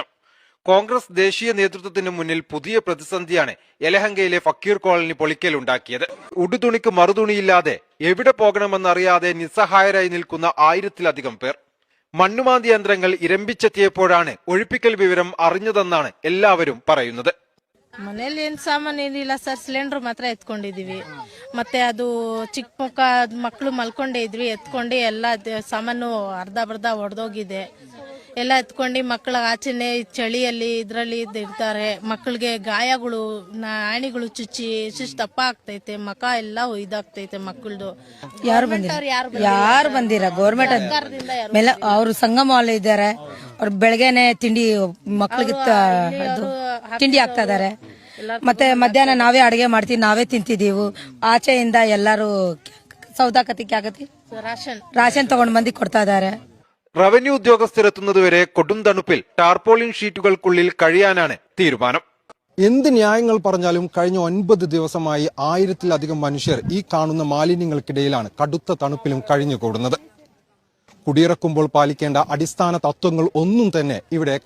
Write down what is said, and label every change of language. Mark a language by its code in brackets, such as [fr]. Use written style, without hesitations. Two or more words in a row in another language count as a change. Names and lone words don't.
[ml] കോൺഗ്രസ് ദേശീയ നേതൃത്വത്തിന് മുന്നിൽ പുതിയ പ്രതിസന്ധിയാണ് യലഹങ്കയിലെ ഫക്കീർ കോളനി പൊളിക്കലുണ്ടാക്കിയത്. ഉടുതുണിക്ക് മറുതുണിയില്ലാതെ എവിടെ പോകണമെന്നറിയാതെ നിസ്സഹായരായി നിൽക്കുന്ന 1000-ലധികം പേർ. മണ്ണുമാന്തി യന്ത്രങ്ങൾ ഇരമ്പിച്ചെത്തിയപ്പോഴാണ് ഒഴിപ്പിക്കൽ വിവരം അറിഞ്ഞതെന്നാണ് എല്ലാവരും പറയുന്നത്. [kn] ಮನೇಲಿ ಏನ್ ಸಾಮಾನು ಏನಿಲ್ಲ ಸರ್, ಸಿಲಿಂಡರ್ ಮಾತ್ರ ಎತ್ಕೊಂಡಿದೀವಿ. ಮತ್ತೆ ಅದು ಚಿಕ್ಕ ಮಕ್ಕ ಮಕ್ಕಳು ಮಲ್ಕೊಂಡೇ ಇದ್ವಿ, ಎತ್ಕೊಂಡು ಎಲ್ಲ ಸಾಮಾನು ಅರ್ಧ ಬರ್ಧ ಒಡೆದೋಗಿದೆ. ಎಲ್ಲ ಎತ್ಕೊಂಡು ಮಕ್ಕಳ ಆಚೆನೆ ಚಳಿಯಲ್ಲಿ ಇದ್ರಲ್ಲಿ ಇರ್ತಾರೆ. ಮಕ್ಕಳಿಗೆ ಗಾಯಗಳು, ಆಣಿಗಳು ಚುಚ್ಚಿ ದಪ್ಪ ಆಗ್ತೈತೆ, ಮಕ ಎಲ್ಲ ಇದಾಗ್ತೈತೆ ಮಕ್ಕಳದು. ಯಾರು ಬಂದಿರ ಗೌರ್ಮೆಂಟ್ ಮೇಲೆ ಅವರು ಸಂಗಮ ಇದ್ದಾರೆ. ಅವ್ರು ಬೆಳಗ್ಗೆನೆ ತಿಂಡಿ ಮಕ್ಕಳಿಗೆ ತಿಂಡಿ ಹಾಕ್ತಾ ಇದಾರೆ. ಮತ್ತೆ ಮಧ್ಯಾಹ್ನ ನಾವೇ ಅಡಿಗೆ ಮಾಡ್ತೀವಿ, ನಾವೇ ತಿಂತಿದೀವಿ. ಆಚೆಯಿಂದ ಎಲ್ಲರೂ ಸೌದಾಕತಿಗೆ ಆಗತಿ ರಾಷನ್ ತಗೊಂಡ್ ಬಂದು ಕೊಡ್ತಾ ಇದಾರೆ. [ml] റവന്യൂ ഉദ്യോഗസ്ഥരെത്തുന്നതുവരെ കൊടും തണുപ്പിൽ ടാർപോളിൻ ഷീറ്റുകൾക്കുള്ളിൽ കഴിയാനാണ് തീരുമാനം. എന്ത് ന്യായങ്ങൾ പറഞ്ഞാലും കഴിഞ്ഞ 9 ദിവസമായി 1000-ലധികം മനുഷ്യർ ഈ കാണുന്ന മാലിന്യങ്ങൾക്കിടയിലാണ് കടുത്ത തണുപ്പിലും കഴിഞ്ഞുകൂടുന്നത്. കുടിയിറക്കുമ്പോൾ പാലിക്കേണ്ട അടിസ്ഥാന തത്വങ്ങൾ ഒന്നും തന്നെ ഇവിടെ